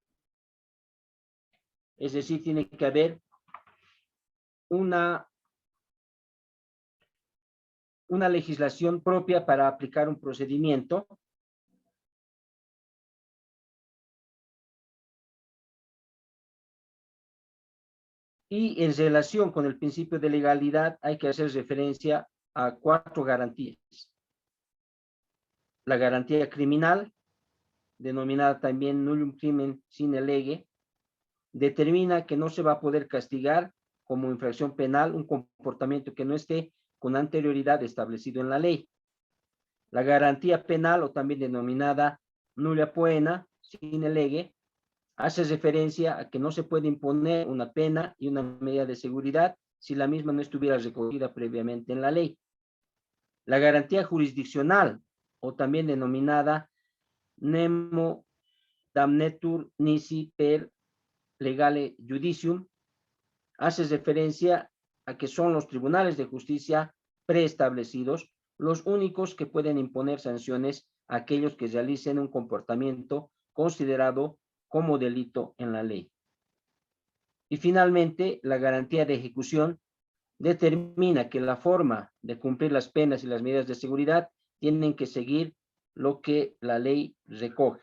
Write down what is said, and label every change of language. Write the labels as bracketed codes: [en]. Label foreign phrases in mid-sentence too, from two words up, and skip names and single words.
[es] es decir, tiene que haber una legislación propia para aplicar un procedimiento, y en relación con el principio de legalidad hay que hacer referencia a 4 garantías. La garantía criminal, denominada también [la] nullum crimen sine lege, [es] determina que no se va a poder castigar como infracción penal un comportamiento que no esté con anterioridad establecido en la ley. La garantía penal, o también denominada [la] nulla poena sine lege, [es] hace referencia a que no se puede imponer una pena y una medida de seguridad si la misma no estuviera recogida previamente en la ley. La garantía jurisdiccional, o también denominada [la] nemo damnetur nisi per legale judicium, [es] hace referencia a que son los tribunales de justicia preestablecidos los únicos que pueden imponer sanciones a aquellos que realicen un comportamiento considerado como delito en la ley. Y finalmente, la garantía de ejecución determina que la forma de cumplir las penas y las medidas de seguridad tienen que seguir lo que la ley recoge.